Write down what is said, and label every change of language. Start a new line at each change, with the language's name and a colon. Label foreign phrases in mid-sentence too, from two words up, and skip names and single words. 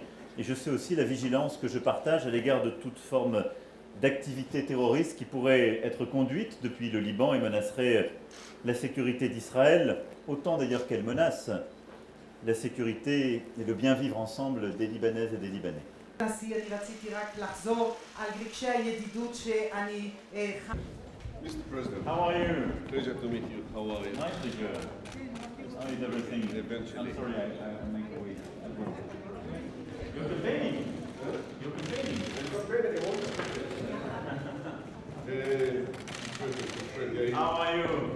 French: Et je sais aussi la vigilance que je partage à l'égard de toute forme d'activité terroriste qui pourrait être conduite depuis le Liban et menacerait la sécurité d'Israël, autant d'ailleurs qu'elle menace la sécurité et le bien vivre ensemble des Libanaises et des Libanais.
Hebrew: נשיא, אני רציתי רק לחזור על רגשי הידידות שאני...
English: Mr. President, How are you? pleasure to meet you. How are you? Nice to hear. How is everything? Eventually. I'm sorry, I make a way. You're campaigning. You're campaigning. How are you?